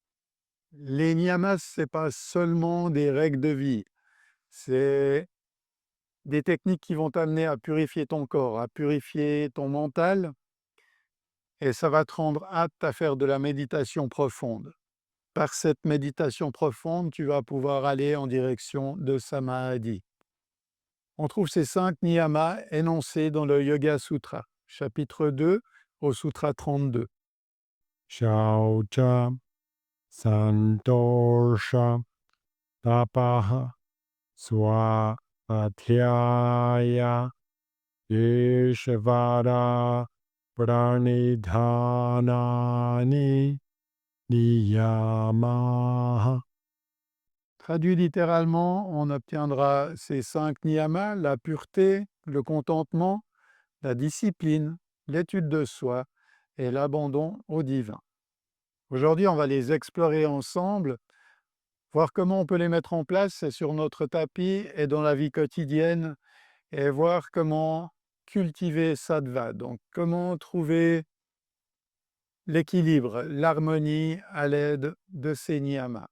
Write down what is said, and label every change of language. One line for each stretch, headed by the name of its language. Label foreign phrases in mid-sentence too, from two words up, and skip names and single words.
French: Les niyamas, ce n'est pas seulement des règles de vie, c'est des techniques qui vont t'amener à purifier ton corps, à purifier ton mental, et ça va te rendre apte à faire de la méditation profonde. Par cette méditation profonde, tu vas pouvoir aller en direction de Samadhi. On trouve ces 5 niyamas énoncés dans le Yoga Sutra, chapitre 2 au sutra 32.
Sanskrit: शौच, सन्तोष, तपः, स्वाध्याय, ईश्वर, प्रणिधानानि, नियमाः.
French: Traduit littéralement, on obtiendra ces 5 niyamas, la pureté, le contentement, la discipline, l'étude de soi et l'abandon au divin. Aujourd'hui, on va les explorer ensemble, voir comment on peut les mettre en place sur notre tapis et dans la vie quotidienne, et voir comment cultiver sattva, donc comment trouver l'équilibre, l'harmonie à l'aide de ces niyamas.